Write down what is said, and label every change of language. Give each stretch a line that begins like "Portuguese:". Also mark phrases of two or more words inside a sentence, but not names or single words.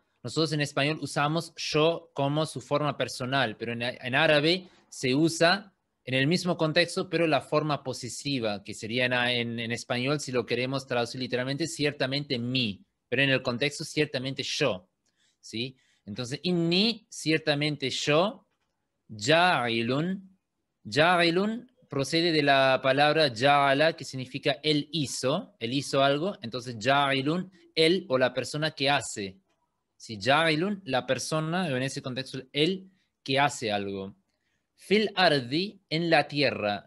Spanish: Nosotros en español usamos yo como su forma personal, pero en árabe se usa en el mismo contexto, pero la forma posesiva, que sería en español, si lo queremos traducir literalmente, ciertamente mí, pero en el contexto ciertamente yo, ¿sí? Entonces, inni, ciertamente yo, ja'ilun, ja'ilun procede de la palabra ja'ala, que significa él hizo algo, entonces ja'ilun, él o la persona que hace. Si ja'ilun, la persona, en ese contexto, él que hace algo.
Arabic: في الأرض,
Spanish: en la tierra.